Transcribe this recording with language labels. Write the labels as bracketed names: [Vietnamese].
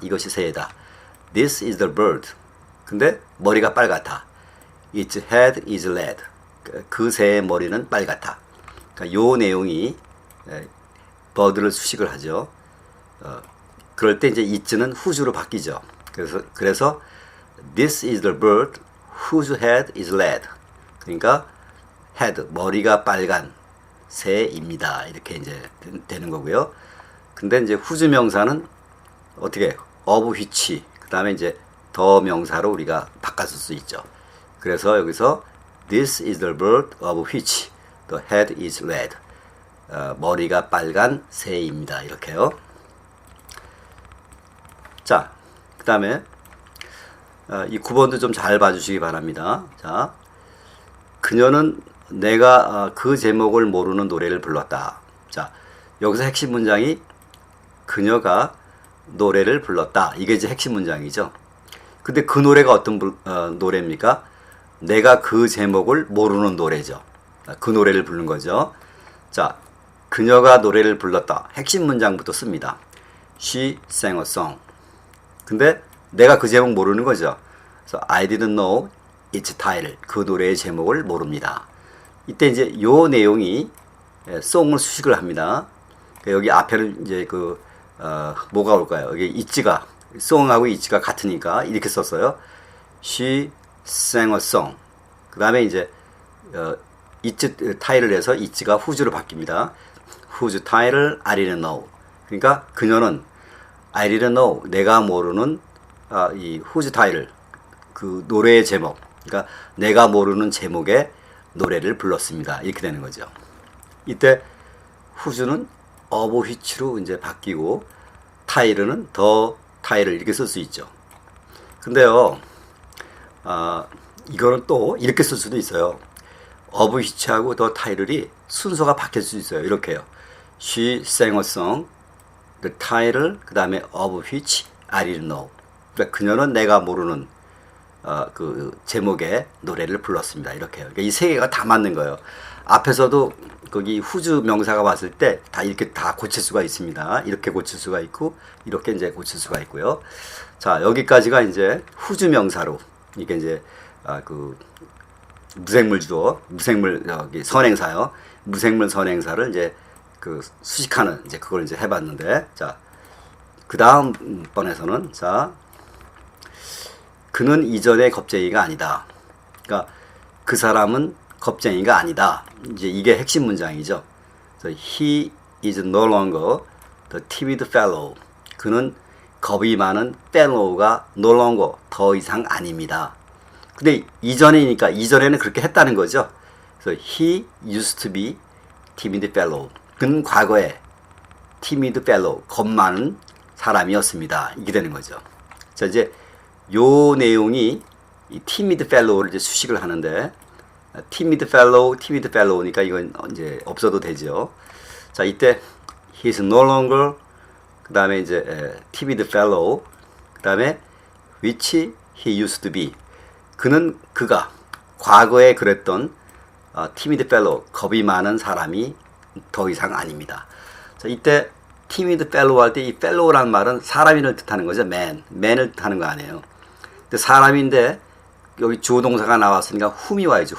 [Korean] 이것이 새다. [English] This is the bird. [Korean] 근데 머리가 빨갛다. [English] Its head is red. [Korean] 그 새의 머리는 빨갛다. 그러니까 요 내용이 bird를 수식을 하죠. 그럴 때 이제 it는 whose로 바뀌죠. [English] 그래서 this is the bird whose head is red. [Korean] 그러니까 head, 머리가 빨간 새입니다. 이렇게 이제 되는 거고요. 근데 이제 whose 명사는 어떻게 of which, 그 다음에 이제 the 명사로 우리가 바꿔쓸 수 있죠. [English] 그래서 여기서 this is the bird of which the head is red. [Korean] 머리가 빨간 새입니다. 이렇게요. 자, 그 다음에 이 9번도 좀 잘 봐주시기 바랍니다. 자, 그녀는 내가 그 제목을 모르는 노래를 불렀다. 자, 여기서 핵심 문장이 그녀가 노래를 불렀다. 이게 이제 핵심 문장이죠. 근데 그 노래가 어떤 노래입니까? 내가 그 제목을 모르는 노래죠. 그 노래를 부른 거죠. 자, 그녀가 노래를 불렀다. 핵심 문장부터 씁니다. [English] She sang a song. [Korean] 근데 내가 그 제목 모르는 거죠. [English] 그래서 I didn't know its title. [Korean] 그 노래의 제목을 모릅니다. 이때 이제 요 내용이 song을 수식을 합니다. 여기 앞에는 이제 뭐가 올까요? 여기 it가 song하고 it가 같으니까 이렇게 썼어요. [English] She sang a song. [Korean] 그 다음에 이제 it title에서 it가 whose로 바뀝니다. [English] Whose title I didn't know. [Korean] 그러니까 그녀는 [English] I didn't know, [Korean] 내가 모르는 이 whose title, 그 노래의 제목, 그러니까 내가 모르는 제목의 노래를 불렀습니다. 이렇게 되는 거죠. 이때 whose는 of which로 이제 바뀌고 title는 the title 이렇게 쓸 수 있죠. 근데요, 이거는 또 이렇게 쓸 수도 있어요. of which하고 the title이 순서가 바뀔 수 있어요. 이렇게요. [English] She sang a song, the title, 그 다음에 of which I didn't know. [Korean] 그러니까 그녀는 내가 모르는 그 제목의 노래를 불렀습니다. 이렇게요. 그러니까 이 세 개가 다 맞는 거예요. 앞에서도 거기 후주 명사가 왔을 때 다 이렇게 다 고칠 수가 있습니다. 이렇게 고칠 수가 있고 이렇게 이제 고칠 수가 있고요. 자, 여기까지가 이제 후주 명사로 이게 이제 그 무생물 주어, 무생물 여기 선행사요. 무생물 선행사를 이제 그 수식하는 이제 그걸 이제 해봤는데, 자, 그 다음 번에서는 자, 그는 이전의 겁쟁이가 아니다. 그러니까 그 사람은 겁쟁이가 아니다. 이제 이게 핵심 문장이죠. [English] 그래서 he is no longer the timid fellow. [Korean] 그는 겁이 많은 fellow가 no longer 더 이상 아닙니다. 근데 이전이니까 이전에는 그렇게 했다는 거죠. [English] 그래서 he used to be timid fellow. [Korean] 그는 과거에 timid fellow, 겁 많은 사람이었습니다. 이게 되는 거죠. 자, 이제 요 내용이 이 timid fellow를 이제 수식을 하는데, timid fellow니까 이건 이제 없어도 되죠. [English] 자, 이때 he is no longer, 그 다음에 이제 timid fellow, 그 다음에 which he used to be. [Korean] 그가 과거에 그랬던 timid fellow, 겁이 많은 사람이 더 이상 아닙니다. 자, 이때 timid fellow 할 때 이 fellow라는 말은 사람인을 뜻하는 거죠. man을 뜻하는 거 아니에요. 근데 사람인데 여기 주어 동사가 나왔으니까 whom이 와야죠.